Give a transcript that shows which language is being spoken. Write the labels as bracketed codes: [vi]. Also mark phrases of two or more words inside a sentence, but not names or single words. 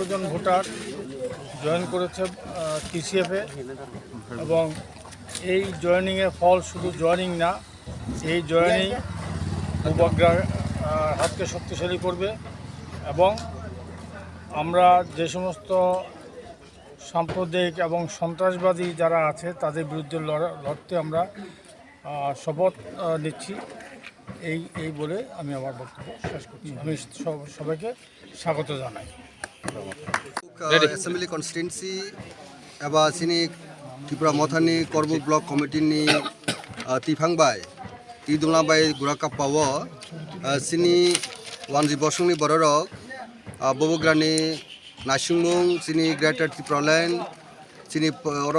[bn] জন ভোটার জয়েন করেছে টিসিএফে এবং এই জয়েনিংয়ের ফল শুধু জয়েনিং না, এই জয়েনিং উপগ্রাহ হাতকে শক্তিশালী করবে এবং আমরা যে সমস্ত সাম্প্রদায়িক এবং সন্ত্রাসবাদী যারা আছে তাদের বিরুদ্ধে লড়তে আমরা শপথ নিচ্ছি। এই বলে আমি আমার বক্তব্য শেষ করছি। আমি সবাইকে স্বাগত জানাই। [en] assembly constituency [trp] एबा सिनी त्रिपुरा मथानि करबुक ब्लक कमिटिनि तिफांबाय तिदुंलाबाय गुराकाप्पाव सिनी वानजि बसुंनि बररक बबुग्रानि नासिंमुं सिनी ग्रेटर त्रिपुरालेण्ड सिनी अर